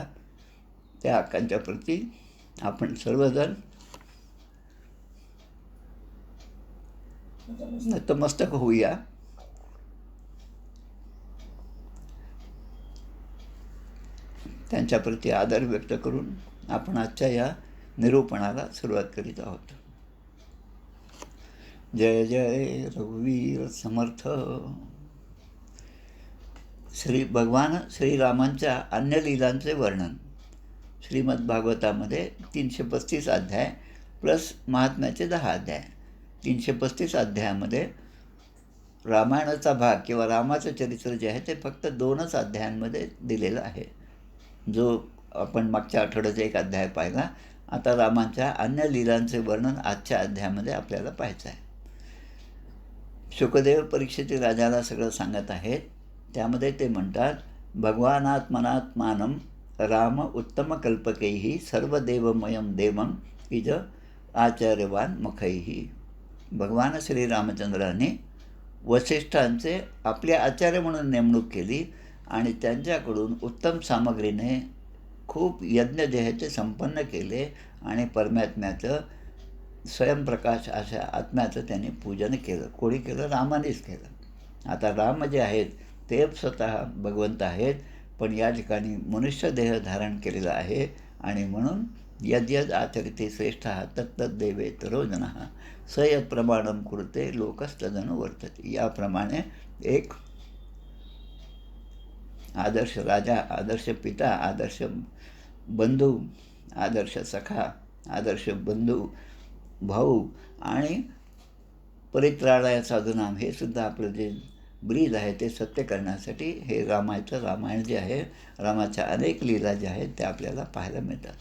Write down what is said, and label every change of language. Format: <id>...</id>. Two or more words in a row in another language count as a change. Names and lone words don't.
<mr>त्या अक्कांच्या प्रती आपण सर्वजण नतमस्तक होऊया. त्यांच्याप्रती आदर व्यक्त करून आपण आजच्या या निरूपणाला सुरुवात करीत आहोत. जय जय रघुवीर समर्थ. भगवान श्रीरामांच्या अन्य लीलांचे वर्णन श्रीमद भागवतामध्ये 335 अध्याय प्लस महात्म्याचे 10 अध्याय. 335 अध्यायामध्ये रामायणाचा भाग किंवा रामाचं चरित्र जे आहे ते फक्त 2च अध्यायांमध्ये दिलेलं आहे, जो आपण मागच्या आठवड्याचा एक अध्याय पाहिला. आता रामांच्या अन्य लीलांचे वर्णन आजच्या अध्यायामध्ये आपल्याला पाहायचं आहे. शुकदेव परीक्षित राजाला सगळं सांगत आहेत. त्यामध्ये ते म्हणतात,</mr> <sa>भगवानात्मनात्मानं राम उत्तमकल्पकैः सर्वदेवमयं देवं इज आचार्यवान मुखैः.</sa> <mr>भगवान श्रीरामचंद्राने वसिष्ठांचे आपले आचार्य म्हणून नेमणूक केली आणि त्यांच्याकडून उत्तम सामग्रीने खूप यज्ञ जे आहे ते संपन्न केले आणि परमात्म्याचं स्वयंप्रकाश अशा आत्म्याचं त्यांनी पूजन केलं. कोणी केलं? रामानेच केलं. आता राम जे आहेत ते स्वतः भगवंत आहेत, पण या ठिकाणी मनुष्य देह धारण केलेला आहे आणि म्हणून</mr> <sa>यद्यद आचरिते श्रेष्ठः तत्तद्देवेतरो जनः स यत् प्रमाणं कुरुते लोकस्तदनु वर्तते.</sa> <mr>याप्रमाणे एक आदर्श राजा, आदर्श पिता, आदर्श बंधू, आदर्श सखा, आदर्श बंधू, भाऊ आणि</mr> <sa>परित्राणाय साधूनाम,</sa> <mr>हे सुद्धा आपलं जे ब्रीद आहे ते सत्य करण्यासाठी हे रामायण जे आहे, रामाच्या अनेक लीला ज्या आहेत त्या आपल्याला पाहायला मिळतात.</mr>